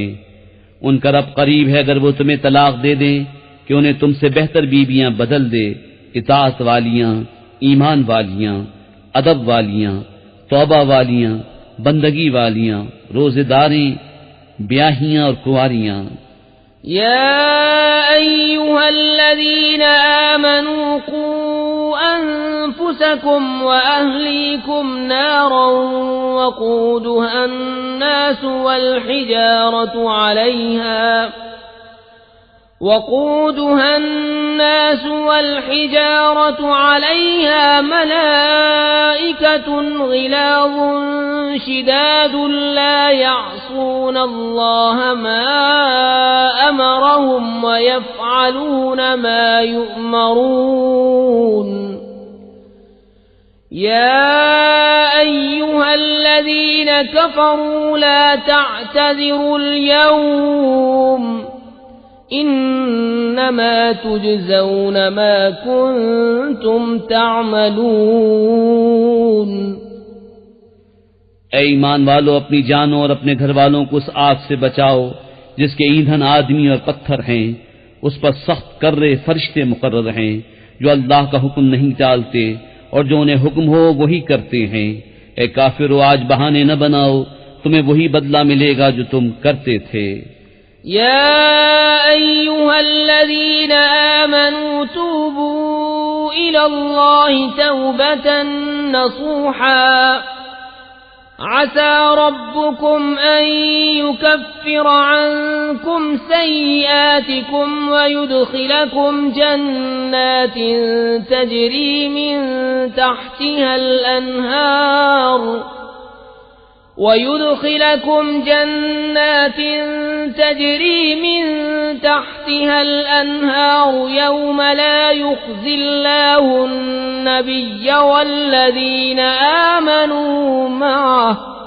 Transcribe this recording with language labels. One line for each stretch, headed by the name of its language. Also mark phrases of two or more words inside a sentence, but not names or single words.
Urdu: ان کا رب قریب ہے اگر وہ تمہیں طلاق دے دیں کہ انہیں تم سے بہتر بیویاں بدل دے، اطاعت والیاں، ایمان والیاں، ادب والیاں، توبہ والیاں، بندگی والیاں، روزہ داریں، بیاہیاں اور کنواریاں.
Arabic: يا أيها الذين آمنوا قوا أنفسكم و أهليكم نارا وقودها الناس والحجارة عليها ملائكة غلاظ شداد لا يعصون الله ما أمرهم و يفعلون ما يؤمرون. يا أيها الذين كفروا لا تعتذروا اليوم إنما تجزون ما كنتم تعملون.
Urdu: اے ایمان والو، اپنی جانوں اور اپنے گھر والوں کو اس آگ سے بچاؤ جس کے ایندھن آدمی اور پتھر ہیں. اس پر سخت کرّے فرشتے مقرر ہیں جو اللہ کا حکم نہیں ٹالتے اور جو انہیں حکم ہو وہی کرتے ہیں. اے کافرو، آج بہانے نہ بناؤ، تمہیں وہی بدلہ ملے گا جو تم کرتے تھے.
Arabic: يا أيها الذين آمنوا إلى الله توبة نصوحا عسى ربكم أن يكفر عنكم سيئاتكم و يدخلكم جنات تجري من تحتها الأنهار ويدخلكم جنات تجري من تحتها الأنهار يوم لا يخزي الله النبي والذين آمنوا معه